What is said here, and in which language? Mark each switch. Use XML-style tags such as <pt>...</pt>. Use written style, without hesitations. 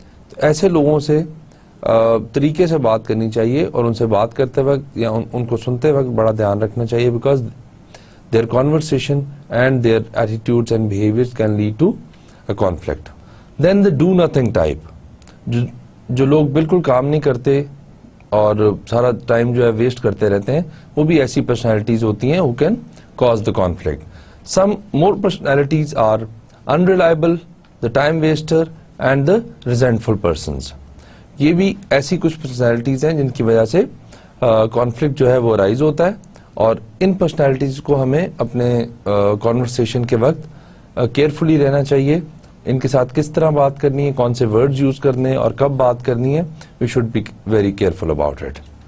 <ur>تو ایسے لوگوں سے طریقے سے بات کرنی چاہیے اور ان سے بات کرتے وقت یا ان کو سنتے وقت بڑا دھیان رکھنا چاہیے, because</ur> <en>their conversation and their attitudes and behaviors can lead to a conflict. Then the do nothing type,</en> <ur>جو لوگ بالکل کام نہیں کرتے اور سارا ٹائم جو ہے ویسٹ کرتے رہتے ہیں, وہ بھی ایسی پرسنالٹیز ہوتی ہیں</ur> <en>who can cause the conflict. Some more personalities are unreliable, the time waster and the resentful persons.</en> <ur>یہ بھی ایسی کچھ پرسنالٹیز ہیں جن کی وجہ سے کانفلکٹ جو ہے وہ رائز ہوتا ہے, اور ان پرسنالٹیز کو ہمیں اپنے کانورسیشن کے وقت کیئرفلی رہنا چاہیے. ان کے ساتھ کس طرح بات کرنی ہے, کون سے ورڈز یوز کرنے ہیں اور کب بات کرنی ہے,</ur> <en>We should be very careful about it.</en>